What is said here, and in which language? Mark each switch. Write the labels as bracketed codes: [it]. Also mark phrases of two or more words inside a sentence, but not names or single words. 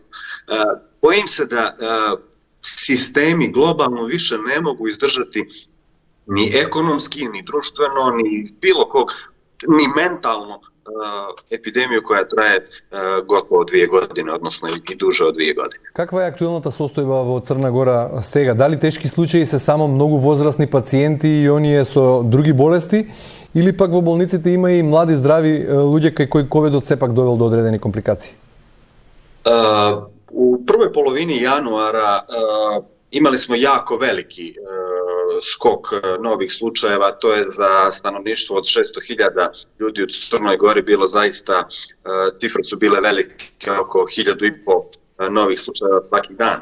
[sr] Bojim se da sistemi globalno više ne mogu izdržati ni ekonomski, ni društveno, ni bilo kog, ni mentalno епидемiju koja traje gotovo 2 godine, odnosno и duže од 2 godine. [mk] Каква е актуелната состојба во Црна Гора сега? Дали тешки случаи се само многу возрастни пациенти и оние со други болести, или пак во болниците има и млади здрави луѓе кај кои ковидот сепак довел до одредени компликации? [sr] U prvoj polovini januara imali smo jako veliki skok novih slučajeva, to je za stanovništvo od 600.000 ljudi u Crnoj Gori bilo zaista, cifre su bile velike, oko 1.500 novih slučajeva svaki dan.